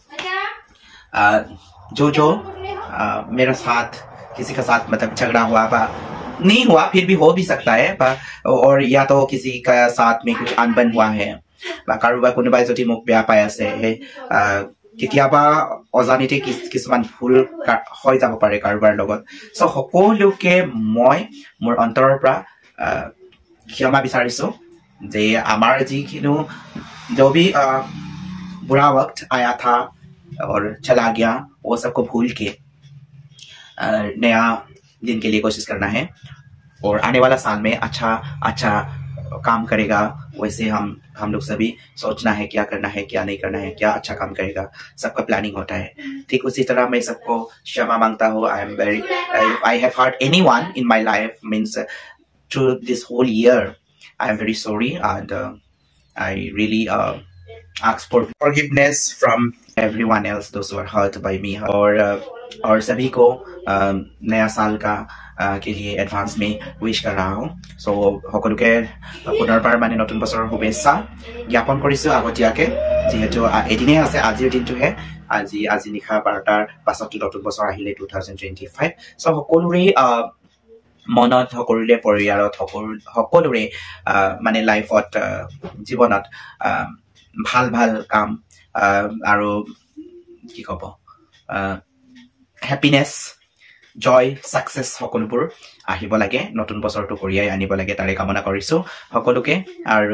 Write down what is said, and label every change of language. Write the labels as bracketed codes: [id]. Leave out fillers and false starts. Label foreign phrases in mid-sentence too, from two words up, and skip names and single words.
[hi] जो मेरा साथ किसी का साथ मतलब झगड़ा हुआ नहीं हुआ फिर भी हो भी सकता है और या तो किसी का साथ में कुछ अनबन हुआ है [as] বা কাৰোবাৰ কোনোবাই যদি মোক বেয়া পাই আছে কেতিয়াবা অজানিতে কিছুমান ভুল হৈ যাব পাৰে কাৰোবাৰ লগত সো সকলোকে মই মোৰ অন্তৰৰ পৰা ক্ষমা বিচাৰিছো যে আমাৰ যিখিনি [hi] जो भी बुरा वक्त आया था और चला गया वो सबको भूल के नया दिन के लिए कोशिश करना है और आने वाला साल में अच्छा काम करेगा वैसे हम लोग सभी सोचना है क्या करना है क्या नहीं करना है क्या अच्छा काम करेगा सबका प्लानिंग होता है ठीक उसी तरह मैं सबको क्षमा मांगता हूँ [en] I have hurt anyone in my life means through this whole year I am very sorry and I really ask for forgiveness from everyone else those who are hurt by me [hi] और सभी को नया साल का के लिए एडवांस में विश कर रहा हूँ [en] सो [as] সকলোকে পুনৰবাৰ মানে নতুন বছৰৰ শুভেচ্ছা জ্ঞাপন কৰিছো আগতীয়াকে যেহেতু এদিনে আছে আজিৰ দিনটোহে আজি নিশা 12টাৰ পাছত নতুন বছৰ আহিলে 2025 সো সকলোৰে মনত সকলোৰে পৰিয়ালত সকলোৰে মানে লাইফত জীৱনত ভাল ভাল কাম আৰু কি কব [en] happiness joy success [as] সকলোবোৰ আহিব লাগে নতুন বছৰটো কৰিয়াই আনিব লাগে তাৰে কামনা কৰিছো সকলোকে আৰু